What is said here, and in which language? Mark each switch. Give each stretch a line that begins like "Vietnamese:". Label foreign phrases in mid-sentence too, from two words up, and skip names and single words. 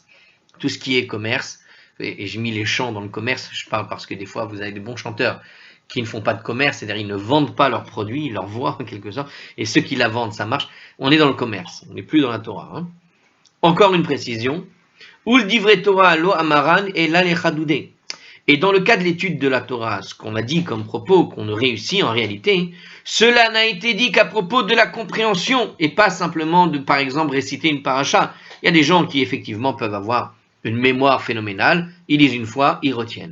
French: Tout ce qui est commerce, et j'ai mis les chants dans le commerce, je parle parce que des fois vous avez des bons chanteurs qui ne font pas de commerce, c'est-à-dire ils ne vendent pas leurs produits, leur voix en quelque sorte, et ceux qui la vendent, ça marche. On est dans le commerce, on n'est plus dans la Torah. Encore une précision,
Aramaic: ובדברי תורה לא אמרן אלא לחדודי.
French: Et dans le cas de l'étude de la Torah, ce qu'on a dit comme propos qu'on ne réussit en réalité, cela n'a été dit qu'à propos de la compréhension et pas simplement de, par exemple, réciter une paracha. Il y a des gens qui effectivement peuvent avoir une mémoire phénoménale, ils lisent une fois, ils retiennent.